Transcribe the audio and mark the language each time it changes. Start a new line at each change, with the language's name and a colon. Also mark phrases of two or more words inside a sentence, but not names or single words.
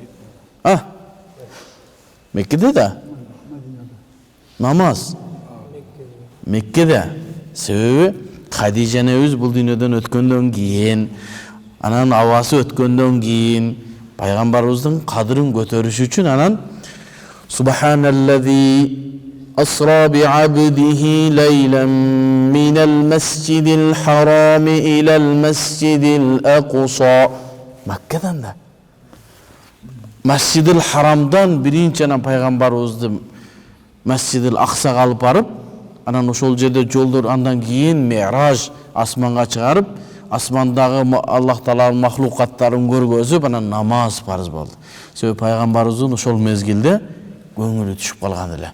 Kyrgyz: Меккеде да. Намаз Меккеде. Себеби Хадижа энебиз бул дүйнөдөн өткөндөн кийин, анан абасы өткөндөн кийин пайгамбарыбыздын кадырын көтөрүш үчүн анан
Arabic: سبحان الذي أسرى بعبده ليلا من المسجد الحرام إلى المسجد الأقصى.
Kyrgyz: Маккадан да. Масжидил харамдан биринчи анан пайгамбарыбызды Масжидил Аксага алып барып, анан ошол жерде жолдор андан кийин Ми'раж асманга чыгарып, асмандагы Аллах Тааланын махлукаттарын көргөзүп, анан намаз фарз болду. Себеби пайгамбарыбыздын ошол мезгилде көңүлү түшүп калган эле.